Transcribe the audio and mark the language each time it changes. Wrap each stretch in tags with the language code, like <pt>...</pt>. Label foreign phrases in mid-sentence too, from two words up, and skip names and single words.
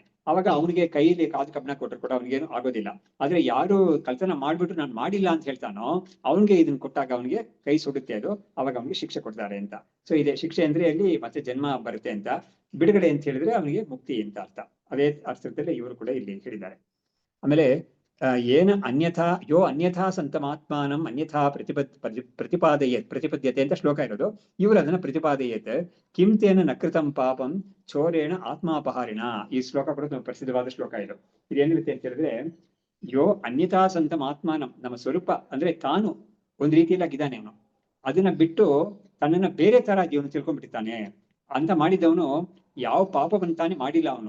<kn>ಅವಾಗ ಅವನಿಗೆ ಕೈಯಲ್ಲಿ ಕಾದು ಕಬ್ಬಣ ಕೊಟ್ಟರು ಕೂಡ ಅವನಿಗೇನು ಆಗೋದಿಲ್ಲ. ಆದ್ರೆ ಯಾರು ಕಳ್ತನ ಮಾಡ್ಬಿಟ್ಟು ನಾನು ಮಾಡಿಲ್ಲ ಅಂತ ಹೇಳ್ತಾನೋ ಅವನಿಗೆ ಇದನ್ನ ಕೊಟ್ಟಾಗ ಅವನಿಗೆ ಕೈ ಸುಡುತ್ತೆ ಅದು. ಅವಾಗ ಅವನಿಗೆ ಶಿಕ್ಷೆ ಕೊಡ್ತಾರೆ ಅಂತ. ಸೊ ಇದೆ ಶಿಕ್ಷೆ ಅಂದ್ರೆ ಅಲ್ಲಿ ಮತ್ತೆ ಜನ್ಮ ಬರುತ್ತೆ ಅಂತ, ಬಿಡುಗಡೆ ಅಂತ ಹೇಳಿದ್ರೆ ಅವನಿಗೆ ಮುಕ್ತಿ ಅಂತ ಅರ್ಥ. ಅದೇ ಅರ್ಥದಲ್ಲಿ ಇವರು ಕೂಡ ಇಲ್ಲಿ ಹೇಳಿದ್ದಾರೆ. ಆಮೇಲೆ ಏನ</kn> <sa>ಅನ್ಯಥಾ ಸಂತಮಾತ್ಮಾನಂ ಅನ್ಯಥಾ ಪ್ರತಿಪದ್ಯತೆ</sa> <kn>ಅಂತ ಶ್ಲೋಕ ಇರೋದು. ಇವರು ಅದನ್ನ</kn> <sa>ಪ್ರತಿಪಾದಯೇತ್ ಕಿಂ ತೇನ ನಕೃತಂ ಪಾಪಂ ಚೋರೇಣ ಆತ್ಮಾಪಹಾರಿಣ.</sa> <kn>ಈ ಶ್ಲೋಕ ಕೂಡ ಪ್ರಸಿದ್ಧವಾದ ಶ್ಲೋಕ ಇದು. ಇದೇನಿರುತ್ತೆ ಅಂತ ಹೇಳಿದ್ರೆ,</kn> <sa>ಯೋ ಅನ್ಯಥಾ ಸಂತಮಾತ್ಮಾನಂ,</sa> <kn>ನಮ್ಮ ಸ್ವರೂಪ ಅಂದ್ರೆ ತಾನು ಒಂದ್ ರೀತಿಯಲ್ಲಿ ಆಗಿದ್ದಾನೆ, ಅವನು ಅದನ್ನ ಬಿಟ್ಟು ತನ್ನನ್ನ ಬೇರೆ ತರ ಜೀವನ ತಿಳ್ಕೊಂಡ್ಬಿಟ್ಟಿದ್ದಾನೆ ಅಂತ ಮಾಡಿದವನು ಯಾವ ಪಾಪವಂತಾನೆ ಮಾಡಿಲ್ಲ ಅವನು.</kn>